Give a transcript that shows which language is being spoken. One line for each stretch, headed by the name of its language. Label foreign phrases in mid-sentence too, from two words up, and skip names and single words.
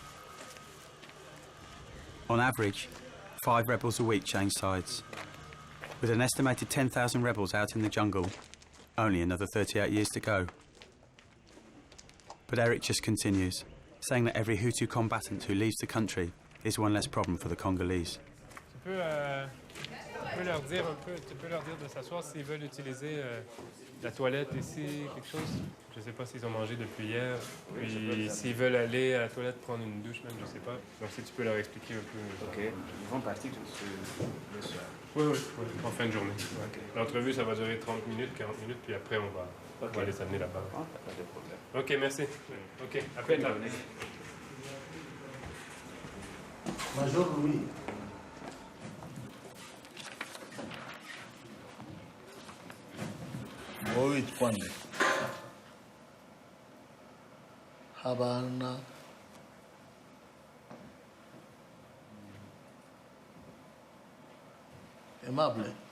English: On average, 5 rebels a week change sides. With an estimated 10,000 rebels out in the jungle, only another 38 years to go. But Eric just continues, saying that every Hutu combatant who leaves the country is one less problem for the Congolese.
French: Tu peux leur dire de s'asseoir s'ils veulent utiliser la toilette ici, quelque chose. Je ne sais pas s'ils ont mangé depuis hier. Puis s'ils veulent aller à la toilette prendre une douche même, je ne sais pas. Donc si tu peux leur expliquer un peu. OK. Ils vont partir le soir. Oui, en fin de journée. Okay. L'entrevue, ça va durer 30 minutes, 40 minutes, puis après on va les amener là-bas. Pas de problème. OK, merci. OK, à plus tard. Major Louis.
Kinyarwanda: Wowe witwa nde? Habana Aimable.